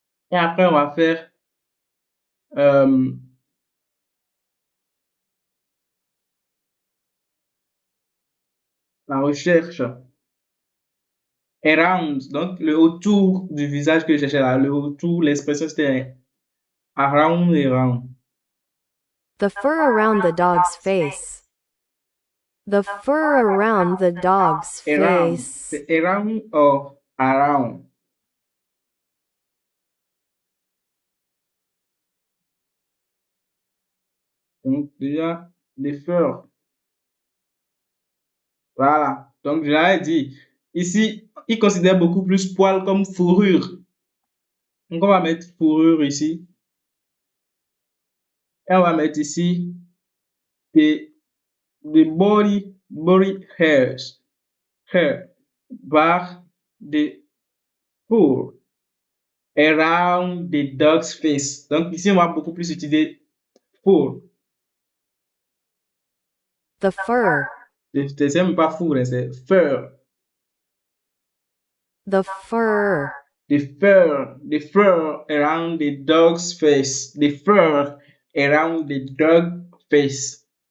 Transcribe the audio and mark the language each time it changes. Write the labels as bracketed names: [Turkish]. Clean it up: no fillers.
[French] Et après, on va faire euh, la recherche. Around, donc le autour du visage que je cherchais là, le autour, l'expression c'était around et around. [English] The fur around the dog's face. The fur around the dog's Around, face. [French] c'est around or around. Donc déjà, les furs. Voilà. Donc je l'avais dit. Ici, il considère beaucoup plus poil comme fourrure. Donc on va mettre fourrure ici. Et on va mettre ici des, des body hairs. Hair. [English] Barre de fur. Around the dog's face. [French] Donc ici, on va beaucoup plus utiliser fur. [English] The fur. [French] C'est même pas four, hein, c'est fur. [English] The fur. The fur around the dog's face. The fur around the dog face.